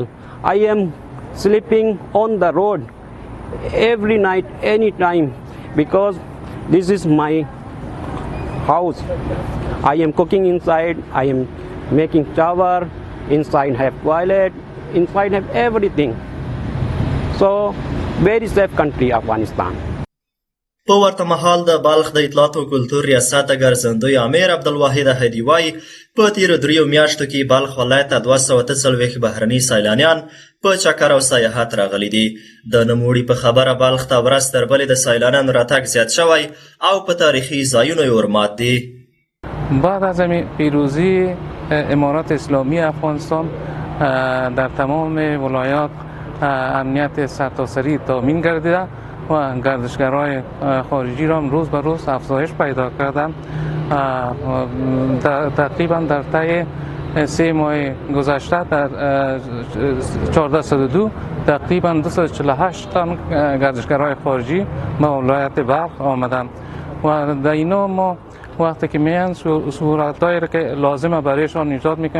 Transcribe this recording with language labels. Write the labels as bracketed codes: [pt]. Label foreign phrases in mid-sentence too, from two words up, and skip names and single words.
[en] I am sleeping on the road every night, anytime because this is my house. I am cooking inside. I am making shower. Inside have toilet. Inside have everything. So very safe country Afghanistan. [ps] په ورته مهال د بلخ د اطلاعات او کلتور ریاست د ګرځندوی امیر عبدالواحد احدي وایي په تیرو 3 میاشتو کې بلخ ولایت ته 243 بهرني سیلانیان په چکر او سیاحت راغلي دي. د نوموړي په خبره بلخ ته ورځ تر بلې د سیلانیانو راتګ زیات شوی او په تاریخي ځایونو یې ورمات دي. [fa] بعد از پیروزی امارات اسلامی افغانستان در تمام ولایات امنیت سرتاسری تامین گردیده و گردشگرای خارجی را روز به روز افزایش پیدا کردند. تقریبا در طی 3 ماه گذشته در 1402 تقریبا 248 تن گردشگرای خارجی به ولایت بلخ آمدند و در اینا ما وقتی که میان صورتایی را که لازمه برایشان ایجاد میکنیم.